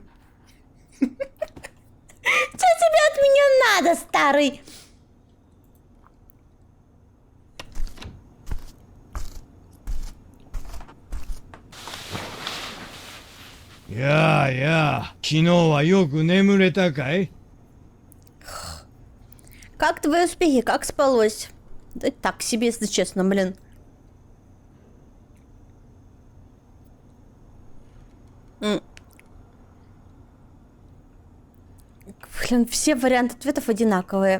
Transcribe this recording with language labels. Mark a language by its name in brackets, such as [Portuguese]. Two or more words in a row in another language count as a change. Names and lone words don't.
[Russian] Что тебе от меня надо, старый? Я, [Japanese] 昨日はよく眠れたかい? [Russian] Как твои успехи? Как спалось? Да так себе, если честно, блин. Блин, все варианты ответов одинаковые.